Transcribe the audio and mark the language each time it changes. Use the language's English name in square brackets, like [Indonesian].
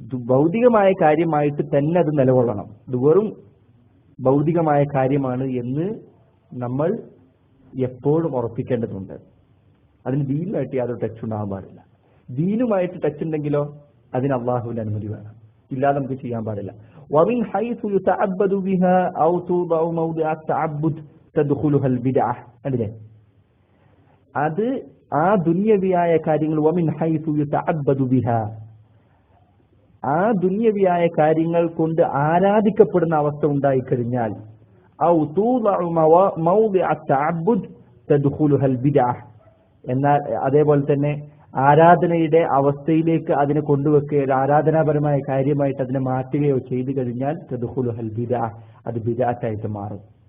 [Malayalam] ഭൗതികമായ കാര്യമായിട്ട് തന്നെ അത് നിലകൊള്ളണം. ഇത് വെറും ഭൗതികമായ കാര്യമാണ് എന്ന് നമ്മൾ എപ്പോഴും ഉറപ്പിക്കേണ്ടതുണ്ട്. അതിന് ദീനുമായിട്ട് യാതൊരു ടച്ച് ഉണ്ടാകാൻ പാടില്ല. ദീനുമായിട്ട് ടച്ച് ഉണ്ടെങ്കിലോ അതിന് അള്ളാഹുവിന്റെ അനുമതി വേണം, ഇല്ലാതെ നമുക്ക് ചെയ്യാൻ പാടില്ല. [Arabic] ومن حيث يتعبد بها أو توضع موضع التعبد تدخلها البدعة. [Malayalam] അല്ലേ? അത് ആ ദുനിയവിയായ കാര്യങ്ങൾ [Arabic] ومن حيث يتعبد بها, [Malayalam] ആ ദുനിയവിയായ കാര്യങ്ങൾ കൊണ്ട് ആരാധിക്കപ്പെടുന്ന അവസ്ഥ ഉണ്ടായിക്കഴിഞ്ഞാൽ [Arabic] ഔ തൂദഉ മൗദിഅ തഅബ്ബുദ് തദ്ഖുലുഹ അൽബിദ്അഹ്, [Malayalam] എന്നാൽ അതേപോലെ തന്നെ ആരാധനയുടെ അവസ്ഥയിലേക്ക് അതിനെ കൊണ്ടുവെക്കുകയോ ആരാധനാപരമായ കാര്യമായിട്ട് അതിനെ മാറ്റുകയോ ചെയ്തു കഴിഞ്ഞാൽ [Arabic] തദ്ഖുലുഹ അൽബിദ്അഹ്, [Malayalam] അത് ബിദ്അത്തായിട്ട് മാറും.